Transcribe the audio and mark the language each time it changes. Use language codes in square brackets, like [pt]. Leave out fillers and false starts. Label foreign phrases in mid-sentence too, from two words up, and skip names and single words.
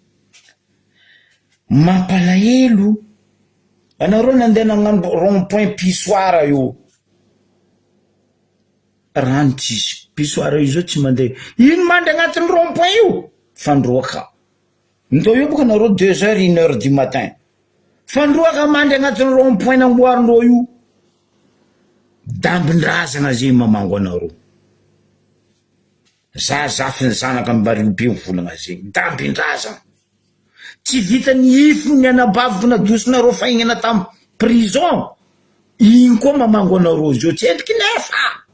[mg] mampalahelo anareo nandeha nagnano rond-point pisoara io rano tsisy pisoara io zao tsy mandeha ino mandry agnatin'ny rond-point io fandroaka ndao io boka nareo 2h [fr] 1h du matin [mg] fandroaka mandry agnatin'ny rond-point namboarindreo io dambindrazagna zay mamango anareo za zafy ny zanaka ambarimbe mivolagna zegny dambindrazagna tsy vita ny ifo ny anabaviko nadosinareo fahignana tamy prison igny koa mamango anareo zao tsy endriky nefa